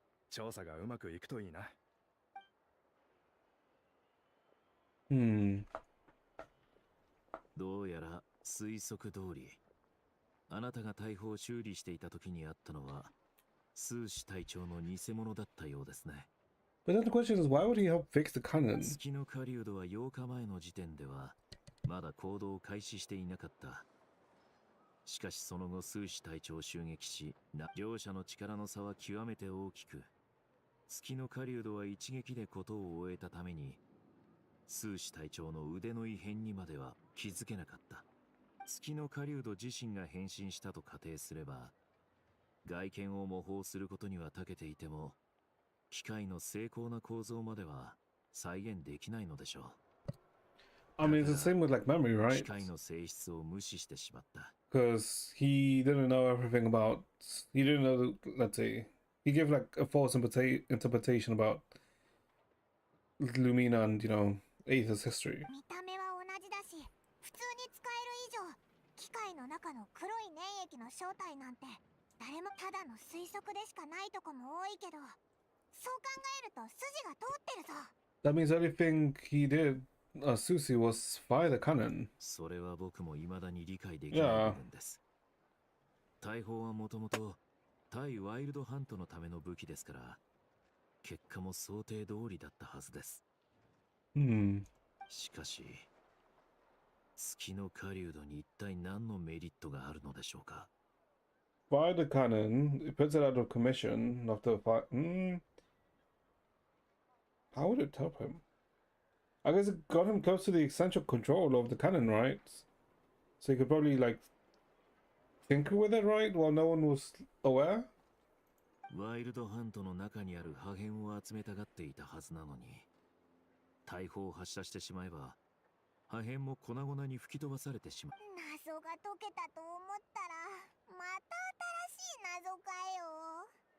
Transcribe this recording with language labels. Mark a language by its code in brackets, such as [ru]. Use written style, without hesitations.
[ja] 調査がうまくいくといいな。どうやら推測通り、あなたが大砲を修理していた時にあったのは、スーシ隊長の偽物だったようですね。 [en] But then the question is, why would he help fix the cannon? [ja] 月の狩人は8日前の時点では、まだ行動を開始していなかった。しかしその後、スーシ隊長を襲撃し、両者の力の差は極めて大きく、月の狩人は一撃で事を終えたために、スーシ隊長の腕の異変にまでは気づけなかった。月の狩人自身が変身したと仮定すれば、外見を模倣することには長けていても、機械の精巧な構造までは再現できないのでしょう。 [en] I mean, it's the same with like memory, [ja] 機械の性質を無視してしまった。 [en] Because he didn't know everything about. He didn't know. Let's say he gave like a false interpretation about Lumina and Aether's history. [ja] 見た目は同じだし、普通に使える以上、機械の中の黒い粘液の正体なんて誰もただの推測でしかないとこも多いけど、そう考えると筋が通ってるぞ。 [en] That means everything he did, Susie, was via the cannon. [ja] それは僕も未だに理解できない部分です。大砲はもともと対ワイルドハントのための武器ですから、結果も想定通りだったはずです。しかし、月の狩人に一体何のメリットがあるのでしょうか。 [en] Via the cannon, it puts it out of commission after a fight. How would it help him? I guess it got him close to the essential control of the cannon, right? So he could probably like tinker with it, right? While no one was aware? [ja] ワイルドハントの中にある破片を集めたがっていたはずなのに、大砲を発射してしまえば、破片も粉々に吹き飛ばされてしまう。謎が解けたと思ったら、また新しい謎かよ。